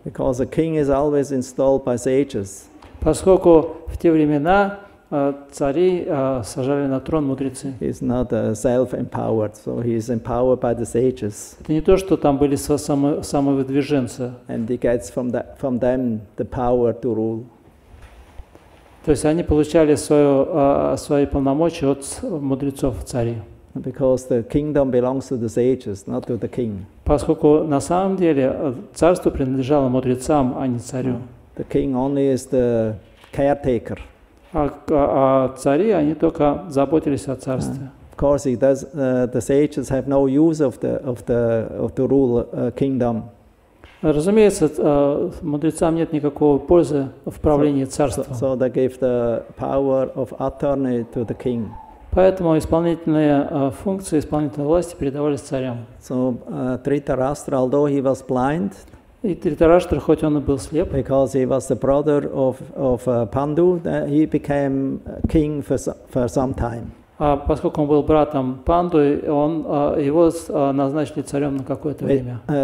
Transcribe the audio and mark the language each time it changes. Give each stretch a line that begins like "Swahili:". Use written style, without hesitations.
English: Because a king is always installed by sages.
Russian: Поскольку в те времена царей сажали на трон мудрецы.
English: He's not self-empowered, so he is empowered by the sages.
Russian: Это не то, что там были самовыдвиженцы.
English: And he gets from them the power to rule.
Russian: То есть они получали свои полномочия от мудрецов царей.
English: Because the kingdom belongs to the sages, not to the king.
Russian: Поскольку на самом деле царство принадлежало мудрецам, а не царю.
English: The king only is the caretaker.
Russian: А цари, они только заботились о царстве.
English: Of course, the sages have no use of the rule kingdom.
Russian: Разумеется, мудрецам нет никакой пользы в правлении царством.
English: So they give the power of attorney to the king.
Russian: Поэтому исполнительные функции, исполнительной власти передавались царям.
English: So Dhritarashtra, although he was blind,
Russian: и Dhritarashtra, хоть он и был слеп,
English: because he was the brother of Pandu, he became king for some time.
Russian: Поскольку он был братом Панду, его назначили царем на какое-то время.